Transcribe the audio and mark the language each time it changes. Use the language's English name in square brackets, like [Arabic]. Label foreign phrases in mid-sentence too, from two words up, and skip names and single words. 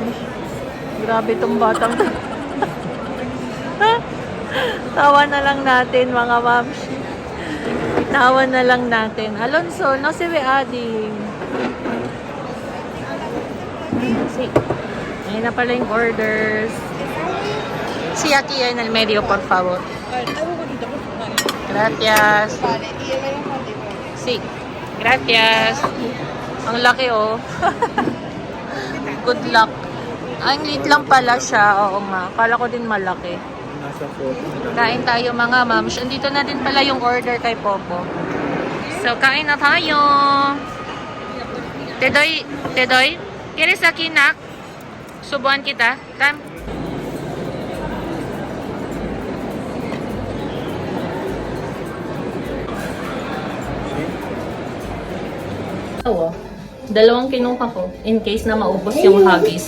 [Filipino] Grabe tong batang to. Tawa na lang natin, mga ma'am. Tawa na lang natin. Alonso, no si Ading. [Spanish] Sí. [Filipino] Ayun na pala yung orders. [Spanish] Sí, aquí en el medio, por favor. Gracias. Sí. Gracias. [Filipino] Ang laki, oh. [English] Good luck. [Filipino] Ang liit lang pala siya. Oo nga. Kala ko din malaki. Kain tayo, mga mams. Andito na din pala yung order kay Popo. So, kain na tayo. Tedoy. [Spanish] ¿Quieres aquí, [Filipino] nak? Subuhan kita. Tam. Dalawang kinuha ko in case na maubos yung huggies.